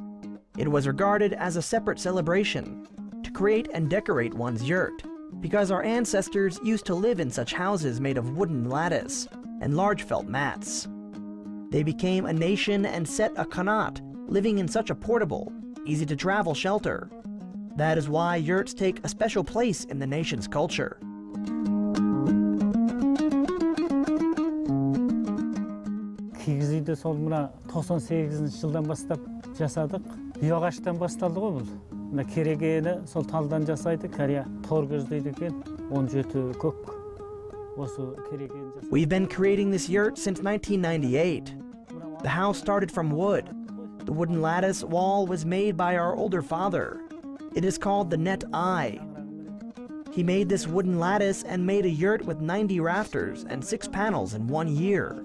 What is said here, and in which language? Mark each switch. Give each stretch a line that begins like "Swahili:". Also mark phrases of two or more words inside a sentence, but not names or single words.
English: It was regarded as a separate celebration to create and decorate one's yurt, because our ancestors used to live in such houses made of wooden lattice and large felt mats. They became a nation and set a khanat, living in such a portable, easy-to-travel shelter. That is why yurts take a special place in the nation's culture.
Kazakh: Кигіз үйді сол мына 98 жылдан бастап жасадық. Үй ағаштан басталды ғой бұл. Мына керегені сол талдан жасайды, кәрия тор көздейді екен, 17 көк. Осы керегені жасайды.
English: We've been creating this yurt since 1998. The house started from wood. The wooden lattice wall was made by our older father. It is called the net eye. He made this wooden lattice and made a yurt with 90 rafters and 6 panels in 1 year.